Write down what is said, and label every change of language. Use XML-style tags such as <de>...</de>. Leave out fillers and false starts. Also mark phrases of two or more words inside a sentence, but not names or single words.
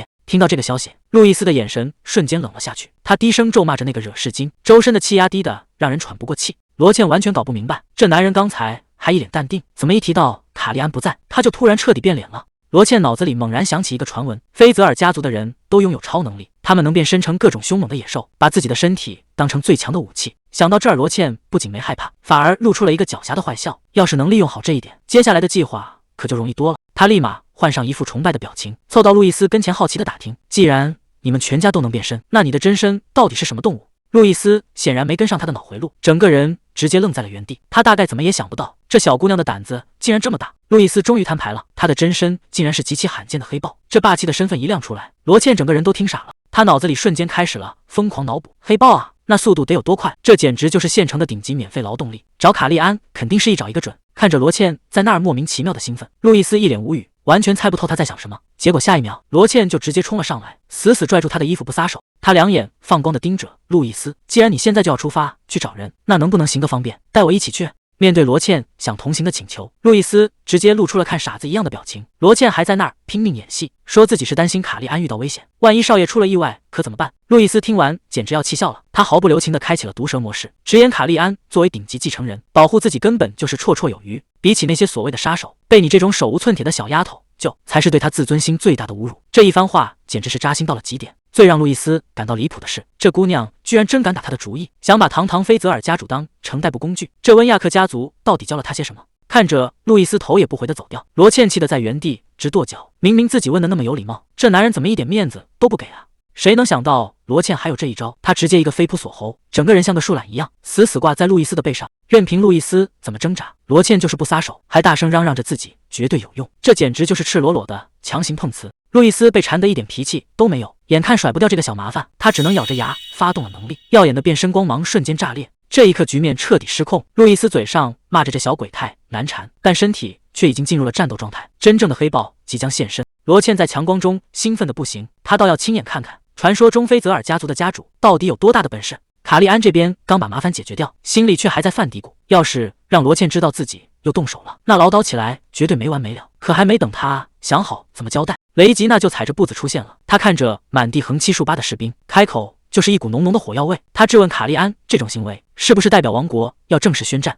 <zh>聽到這個消息，路易斯的眼神瞬間冷了下去，他低聲咒罵着那個惹事精，周身的氣壓低得讓人喘不過氣。羅茜完全搞不明白，這男人剛才還一臉淡定，怎麼一提到卡利安不在，他就突然徹底變臉了。羅茜腦子裡猛然想起一個傳聞，菲澤爾家族的人都擁有超能力，他們能變身成各種兇猛的野獸，把自己的身體當成最強的武器。想到這兒，羅茜不僅沒害怕，反而露出了一個狡黠的壞笑。要是能利用好這一點，接下來的計劃可就容易多了。他立馬換上一副崇拜的表情，湊到路易斯跟前，好奇地打聽：“既然你們全家都能變身，那你的真身到底是什麼動物？” 路易斯顯然沒跟上他的腦回路，整個人直接愣在了原地。他大概怎麼也想不到，這小姑娘的膽子竟然這麼大。路易斯終於攤牌了，他的真身竟然是極其罕見的黑豹。這霸氣的身份一亮出來，羅茜整個人都聽傻了。他腦子裡瞬間開始了瘋狂腦補：黑豹啊，那速度得有多快？這簡直就是現成的頂級免費勞動力。找卡利安肯定是一找一個準。看着羅茜在那兒莫名其妙的興奮，路易斯一臉無語，完全猜不透他在想什麼。結果下一秒，羅茜就直接衝了上來，死死拽住他的衣服不撒手。他兩眼放光的盯着路易斯：“既然你現在就要出發去找人，那能不能行個方便，帶我一起去？” 面對羅茜想同行的請求，路易斯直接露出了看傻子一樣的表情。羅茜還在那兒拼命演戲，說自己是擔心卡利安遇到危險，萬一少爺出了意外可怎麼辦？路易斯聽完簡直要氣笑了，他毫不留情地開啟了毒蛇模式，直言卡利安作為頂級繼承人，保護自己根本就是綽綽有餘，比起那些所謂的殺手，被你這種手無寸鐵的小丫頭救，才是對他自尊心最大的侮辱。這一番話簡直是扎心到了極點。最讓路易斯感到離譜的是，這姑娘居然真敢打他的主意，想把堂堂菲澤爾家主當成代步工具。這溫亞克家族到底教了他些什麼？看着路易斯頭也不回地走掉，羅茜氣得在原地直跺腳。明明自己問的那麼有禮貌，這男人怎麼一點面子都不給啊？誰能想到羅茜還有這一招？他直接一個飛撲鎖喉，整個人像個樹懶一樣死死掛在路易斯的背上，任憑路易斯怎麼掙扎，羅茜就是不撒手，還大聲嚷嚷着自己絕對有用。這簡直就是赤裸裸的強行碰瓷。路易斯被纏得一點脾氣都沒有，眼看甩不掉這個小麻煩，他只能咬着牙發動了能力，耀眼的變身光芒瞬間炸裂。這一刻局面徹底失控，路易斯嘴上罵着這小鬼太難纏，但身體卻已經進入了戰鬥狀態，真正的黑豹即將現身。羅茜在強光中興奮得不行，他倒要親眼看看傳說中菲澤爾家族的家主到底有多大的本事。卡利安這邊剛把麻煩解決掉，心裡卻還在犯嘀咕，要是讓羅茜知道自己又動手了，那嘮叨起來絕對沒完沒了。可還沒等他想好怎麼交代，雷吉娜就踩着步子出現了。他看着滿地橫七豎八的士兵，開口就是一股濃濃的火藥味。他質問卡利安，這種行為是不是代表王國要正式宣戰？</zh>